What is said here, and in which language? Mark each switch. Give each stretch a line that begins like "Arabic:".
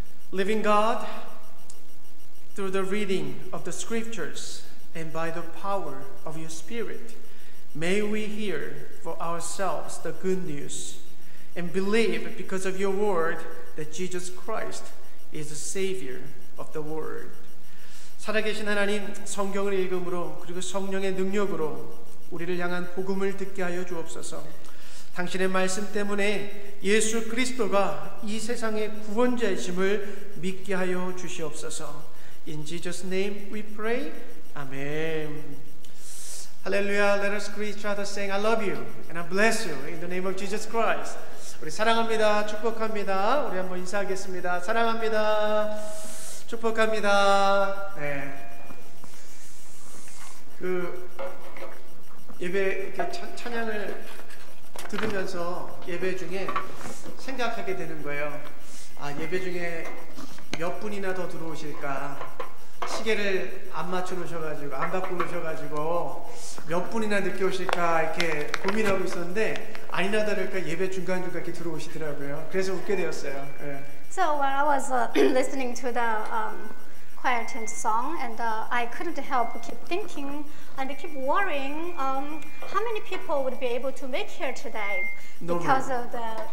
English: Living God, through the reading of the scriptures and by the power of your Spirit, may we hear for ourselves the good news and believe because of your word that Jesus Christ is the Savior of the world.
Korean: 살아계신 하나님, 성경을 읽음으로 그리고 성령의 능력으로 우리를 향한 복음을 듣게 하여 주옵소서. 당신의 말씀 때문에 예수 그리스도가 이 세상의 구원자이심을 믿게 하여 주시옵소서.
English: In Jesus' name we pray. Amen. Hallelujah. Let us greet each other saying, I love you and I bless you in the name of Jesus Christ.
Korean: 우리 사랑합니다. 축복합니다. 우리 한번 인사하겠습니다. 사랑합니다. 축복합니다. 네. 예배 찬양을 들으면서 예배 중에 생각하게 되는 거예요. 예배 중에 몇 분이나 더 들어오실까? 시계를 안 맞춰 놓으셔가지고 안 바꿔 놓으셔가지고 몇 분이나 늦게 오실까 이렇게 고민하고 있었는데 아니나 다를까 예배 중간중간 이렇게 들어오시더라고요. 그래서 웃게 되었어요. 네.
English: So when I was listening to the choir chant song, and I couldn't help keep thinking and keep worrying how many people would be able to make here today because of the